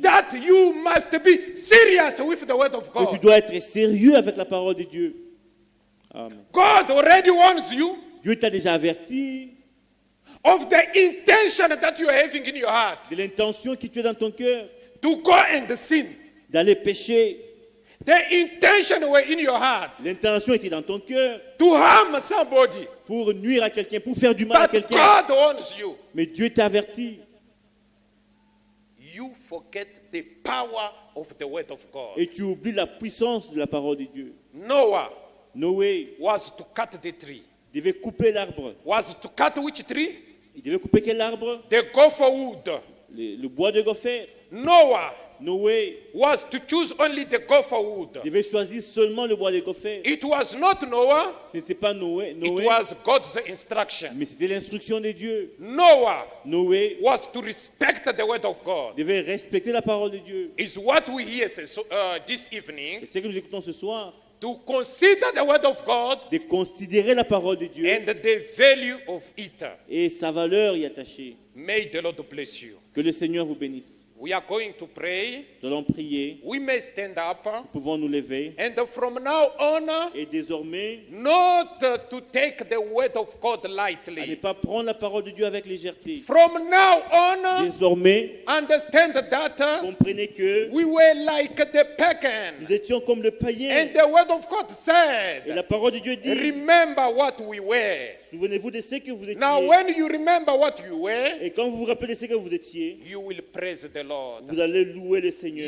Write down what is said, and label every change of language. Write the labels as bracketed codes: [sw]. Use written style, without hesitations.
[en] that you must be serious with the word of [fr] que tu [en] God. [fr] dois être sérieux avec la parole de Dieu. [en] Amen. God already warns you [fr] Dieu t'a déjà averti [en] of the intention that you are having in your heart [fr] de l'intention que tu as dans ton cœur [en] to go and sin. [fr] d'aller pécher. [en] The intention were in your heart [fr] L'intention était dans ton cœur [en] to harm somebody. [fr] pour nuire à quelqu'un, pour faire du mal à [en] But [fr] quelqu'un. [en] God warns you. [fr] Mais Dieu t'a averti [en] You forget the power of the word of God. [fr] et tu oublies la puissance de la parole de Dieu. [en] Noah [fr] Noé [en] was to cut the tree. [fr] devait couper l'arbre. [en] Was to cut which tree? [fr] Il devait couper quel arbre? [en] The gopher wood. [fr] Le bois de gopher. [en] Noah [fr] Noé [en] was to choose only the gopher wood. [fr] devait choisir seulement le bois de gopher. [en] It was not Noah, [fr] Ce n'était pas Noé, [en] it was God's instruction. [fr] mais c'était l'instruction de Dieu. [en] Noah [fr] Noé [en] was to respect the word of God. [fr] devait respecter la parole de Dieu. [en] Is what we hear this evening, [fr] Et ce que nous écoutons ce soir, [en] to consider the word of God [fr] de considérer la parole de Dieu [en] and the value of it. [fr] et sa valeur y attachée. [en] May the Lord bless you. [fr] Que le Seigneur vous bénisse. [en] We are going to pray. [fr] Nous allons prier, [en] We may stand up. [fr] nous pouvons nous lever. [en] And from now on, [fr] Et désormais, [en] not to take the word of God [fr] à ne [en] lightly. [fr] pas prendre la parole de Dieu avec légèreté. [en] From now on, [fr] Désormais, [en] understand that [fr] comprenez que [en] we were like the pagan. [fr] nous étions comme le païen. [en] And the word of God [fr] Et [en] said, [fr] la parole de Dieu dit, [en] remember what we were. [fr] souvenez-vous de ce que vous étiez. [en] Now, when you remember what you were, [fr] Et quand vous vous rappelez ce que vous étiez, [en] you will praise the Lord. [fr] vous allez louer le Seigneur.